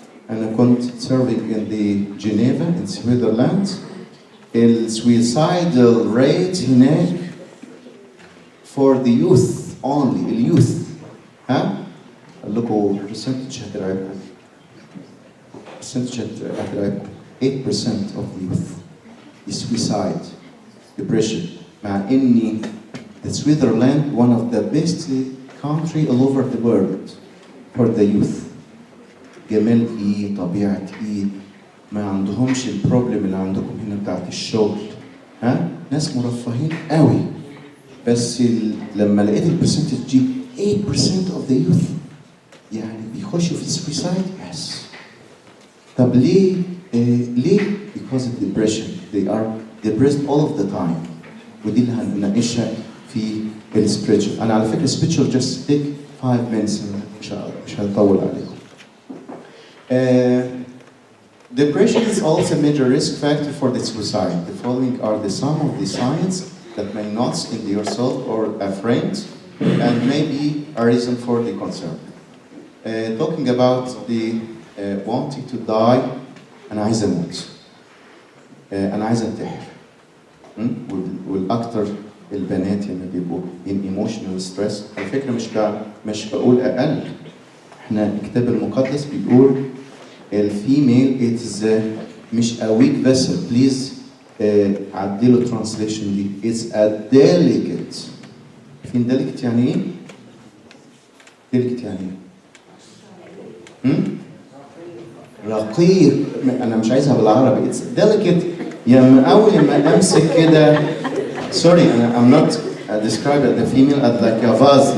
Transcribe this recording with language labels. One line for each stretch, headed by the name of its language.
Arabic: أنا كنت
English: serving in the Geneva in Switzerland. الsuicidal rate هناك for the youth only, اليوث.
Arabic: ها؟ قال لكم percentage هترعبكم.
English: percentage هترعبكم. 8% of the youth is suicide, depression.
Arabic: مع إني
English: the Switzerland one of the best country all over the world for the youth.
Arabic: جمال إيه، طبيعة إيه، ما عندهمش البروبلم اللي عندكم هنا بتاعت الشغل. ها؟ ناس مرفهين قوي. بس لما لقيت البرسنتج دي
English: 8% of the youth
Arabic: يعني بيخشوا في السويسايد.
English: Yes.
Arabic: طب ليه؟ ليه؟
English: Because of depression. They are depressed all of the time.
Arabic: ودي اللي هنناقشها في السبريتشوال. أنا على فكرة السبريتشوال
English: just take 5 minutes
Arabic: مش هطول عليكم.
English: Depression is also a major risk factor for the suicide. The following are some of the signs that may not in yourself or a friend and may be a reason for the concern. Talking about the wanting to die,
Arabic: أنا عايز أموت. أنا عايز أنتحر. والأكثر البنات اللي بيبقوا
English: in emotional stress.
Arabic: على فكرة مش بقول أقل. إحنا الكتاب المقدس بيقول الفيميل it's مش a weak vessel.
English: Please عدلوا translation دي. It's a delicate.
Arabic: فين delicate يعني إيه؟ delicate يعني إيه؟ رقيق. أنا مش عايزها بالعربي.
English: It's delicate.
Arabic: يعني أول ما أمسك كده.
English: Sorry I'm not describe the female as like a vase.